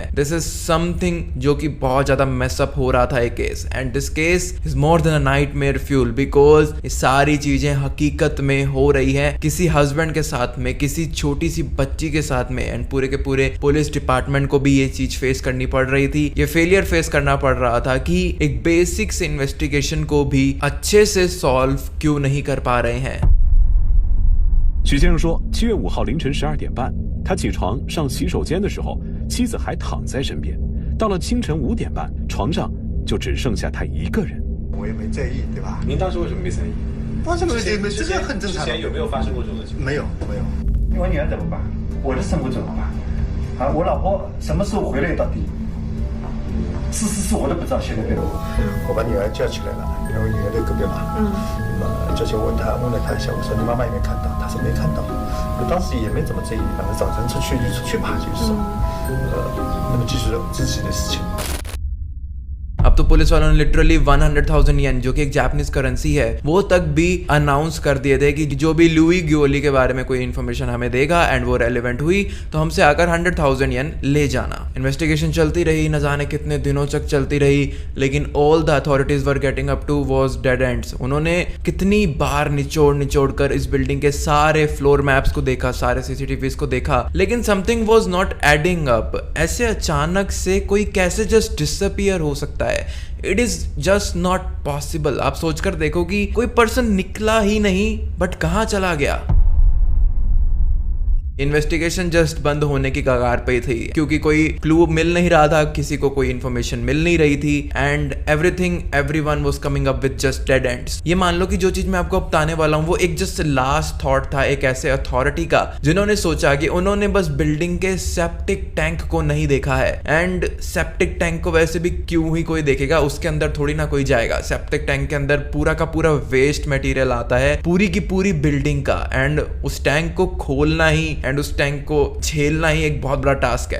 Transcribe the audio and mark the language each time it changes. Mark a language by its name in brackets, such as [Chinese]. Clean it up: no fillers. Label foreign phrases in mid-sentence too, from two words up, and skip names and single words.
[English] this is something [Hindi] जो कि बहुत ज्यादा मेसअप हो रहा था ये केस [English] and this case is more than a nightmare fuel because [Hindi] ये सारी चीजें हकीकत में हो रही है किसी हस्बैंड के साथ में, किसी छोटी सी बच्ची के साथ में एंड पूरे के पूरे [English] police department [Hindi] को भी ये चीज फेस करनी पड़ रही थी। ये [English] failure face [Hindi] करना पड़ रहा था कि एक बेसिक से इन्वेस्टिगेशन इन्वेस्टिगेशन को भी अच्छे से सॉल्व क्यों नहीं कर पा रहे हैं। [Chinese] 许先生说，7月5号凌晨12点半，他起床上洗手间的时候，妻子还躺在身边。到了清晨5点半，床上就只剩下他一个人。我也没在意，对吧？您当时为什么没在意？发生了这个很正常。之前有没有发生过这种情况？没有。我女儿怎么办？我的生活怎么办？啊，我老婆什么时候回来到底？是我都不知道，现在我把女儿叫起来了，因为我女儿在隔壁嘛。那么叫起问了她一下，我说你妈妈有没有看到？她说没看到。我当时也没怎么在意，反正早晨出去就出去吧，就是那么继续自己的事情。 [Hindi] अब तो पुलिस वालों ने लिटरली 100,000 येन जो कि एक [English] Japanese currency [Hindi] है वो तक भी अनाउंस कर दिए थे कि जो भी लुई गियोली के बारे में कोई इन्फॉर्मेशन हमें देगा एंड वो रेलेवेंट हुई तो हमसे आकर 100,000 येन ले जाना। इन्वेस्टिगेशन चलती रही, न जाने कितने दिनों तक चलती रही, लेकिन [English] all the authorities were getting up to was dead ends. [Hindi] उन्होंने कितनी बार निचोड़ कर इस बिल्डिंग के सारे [English] floor maps [Hindi] को देखा, सारे सीसीटीवीज को देखा, लेकिन [English] something was not adding up. [Hindi] ऐसे अचानक से कोई कैसे [English] just disappear [Hindi] हो सकता है? [English] It is just not possible. [Hindi] आप सोचकर देखो कि कोई पर्सन निकला ही नहीं बट कहां चला गया। इन्वेस्टिगेशन जस्ट बंद होने की कगार पे थी क्योंकि कोई क्लू मिल नहीं रहा था, किसी को कोई इन्फॉर्मेशन मिल नहीं रही थी [English] and everyone was coming up with just dead ends. [Hindi] ये मान लो कि जो चीज मैं आपको बताने वाला हूँ वो एक [English] just last thought [Hindi] था एक ऐसे अथॉरिटी का जिन्होंने सोचा कि उन्होंने बस बिल्डिंग के [English] septic tank [Hindi] को नहीं देखा है एंड [English] septic tank [Hindi] को वैसे भी क्यों ही कोई देखेगा, उसके अंदर थोड़ी ना कोई जाएगा। [English] septic tank [Hindi] के अंदर पूरा का पूरा [English] waste material [Hindi] आता है पूरी की पूरी बिल्डिंग का एंड उस टैंक को खोलना ही एंड उस टैंक को झेलना ही एक बहुत बड़ा टास्क है।